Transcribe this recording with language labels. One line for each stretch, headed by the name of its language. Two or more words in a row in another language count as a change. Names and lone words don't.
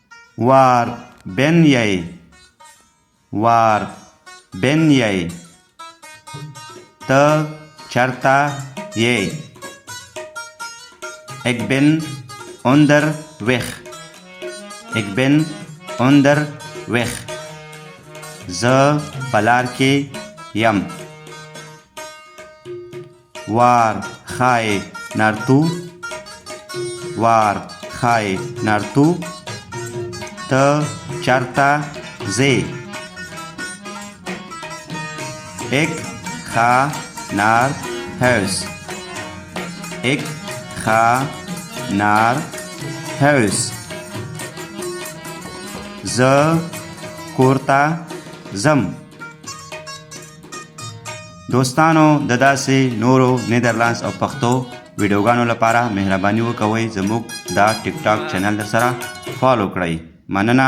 Dutch: Waar ben jij? Waar ben jij?
Pashto: ته چېرته یې?
Dutch: Ik ben onderweg. Ik ben onderweg.
Pashto: زه په لار کې یم.
Dutch: Waar ga je naartoe? Waar ga je naartoe?
Pashto: ته چېرته ځې?
Dutch: Ik ga naar huis. Ik ga naar huis.
Pashto: زه کور ته ځم. دوستانو د داسې نورو نیدرلینډز او پښتو ویډیوګانو لپاره مهرباني وکوئ زموږ دا ټیک ټاک چینل در سره فالو کړئ.